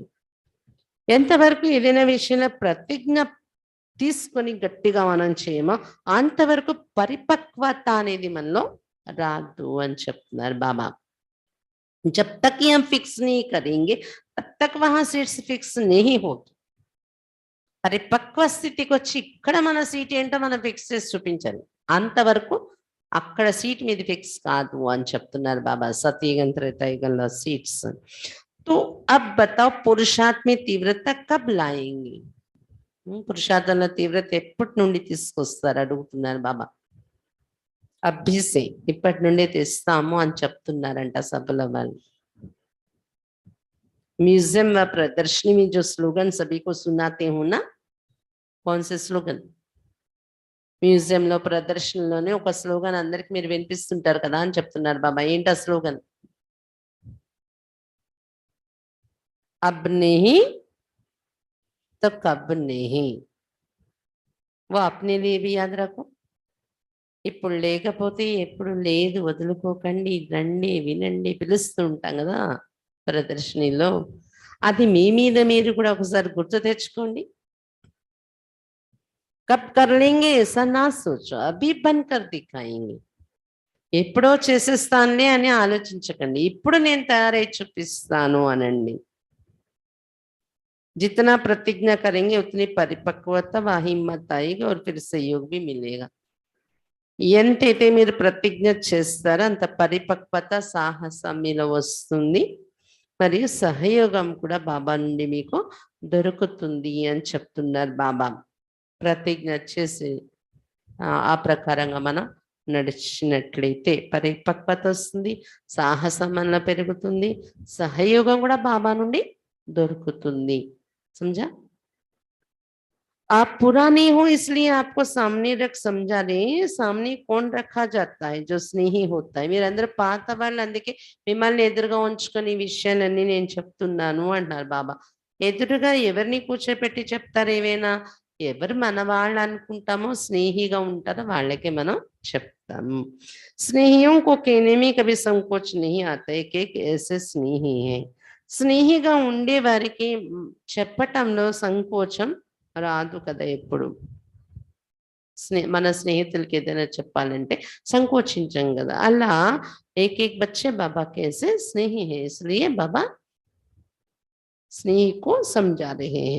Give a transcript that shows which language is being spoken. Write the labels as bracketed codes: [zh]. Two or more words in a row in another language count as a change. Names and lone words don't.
[te] ఎంతవరకు ఏదైనా విషయంలో ప్రతిజ్ఞ తీసుకొని గట్టిగా మనం చేయమో అంతవరకు పరిపక్వత అనేది మనలో రాదు అని చెప్తున్నారు బాబా. [hi] जब तक ये हम फिक्स नहीं करेंगे तब तक वहां सीट्स फिक्स नहीं होगी. [te] పరిపక్వ స్థితికి వచ్చి ఇక్కడ మన సీట్ ఏంటో మనం ఫిక్స్ చేసి చూపించాలి. అంతవరకు అక్కడ సీట్ మీద ఫిక్స్ కాదు అని చెప్తున్నారు బాబా. సతయుగం త్రేతాయుగంలో సీట్స్. [hi] तो अब बताओ पुरुषार्थ में तीव्रता कब लाएंगे? [te] పురుషార్థంలో తీవ్రత ఎప్పటి నుండి తీసుకొస్తారు అడుగుతున్నారు బాబా. అభ్యసే ఇప్పటి నుండే తెస్తాము అని చెప్తున్నారంట సభల వాళ్ళు. [hi] म्यूजियम व प्रदर्शनी में जो स्लोगन सभी को सुनाते हो ना, कौन से स्लोगन? [te] म्यूजियम లో ప్రదర్శనలోనే ఒక స్లోగన్ అందరికి మీరు వినిపిస్తుంటారు కదా అని చెప్తున్నారు బాబా. ఏంటి ఆ స్లోగన్? [hi] अब नहीं तो कब नहीं. वो अपने लिए भी याद रखो. [te] ఇప్పుడు లేకపోతే ఎప్పుడు లేదు, వదులుకోకండి, రండి, వినండి, పిలుస్తూ ఉంటాం కదా ప్రదర్శనలో. అది మీ మీద మీరు కూడా ఒకసారి గుర్తు తెచ్చుకోండి. [hi] कब कर लेंगे ऐसा ना सोचो, अभी बन कर दिखाएंगे. [te] ఎప్పుడో చేసేస్తానులే అని ఆలోచించకండి, ఇప్పుడు నేను తయారై చూపిస్తాను అనండి. [hi] जितना प्रतिज्ञा करेंगे उतनी परिपक्वता व हिम्मत आएगी और फिर सहयोग भी मिलेगा. [te] ఎంతైతే మీరు ప్రతిజ్ఞ చేస్తారో అంత పరిపక్వత సాహసం మీలో వస్తుంది, మరియు సహయోగం కూడా బాబా నుండి మీకు దొరుకుతుంది అని చెప్తున్నారు బాబా. ప్రతిజ్ఞ చేసి ఆ ప్రకారంగా మనం నడిచినట్లయితే పరిపక్వత వస్తుంది, సాహసం మనలో పెరుగుతుంది, సహయోగం కూడా బాబా నుండి దొరుకుతుంది. [hi] समझा? आप पुराने हो इसलिए आपको सामने रख समझा रहे हैं. सामने कौन रखा जाता है? जो स्नेही होता है. [te] మీరందరూ పాత వాళ్ళు, అందుకే మిమ్మల్ని ఎదురుగా ఉంచుకొని ఈ విషయాలన్నీ నేను చెప్తున్నాను అంటున్నారు బాబా. ఎదురుగా ఎవరిని కూర్చోపెట్టి చెప్తారు ఏవైనా? ఎవరు మన వాళ్ళు అనుకుంటామో స్నేహిగా ఉంటారో వాళ్ళకే మనం చెప్తాము. [hi] స్నేహిयों को कहने में कभी संकोच नहीं आता है कि ऐसे स्नेही है. [te] స్నేహిగా ఉండే వారికి చెప్పటంలో సంకోచం రాదు కదా ఎప్పుడు. మన స్నేహితులకి ఏదైనా చెప్పాలంటే సంకోచించం కదా. [hi] అలా एक एक बच्चे बाबा कैसे स्नेही है, इसलिए बाबा స్నేహి को समझा रहे हैं.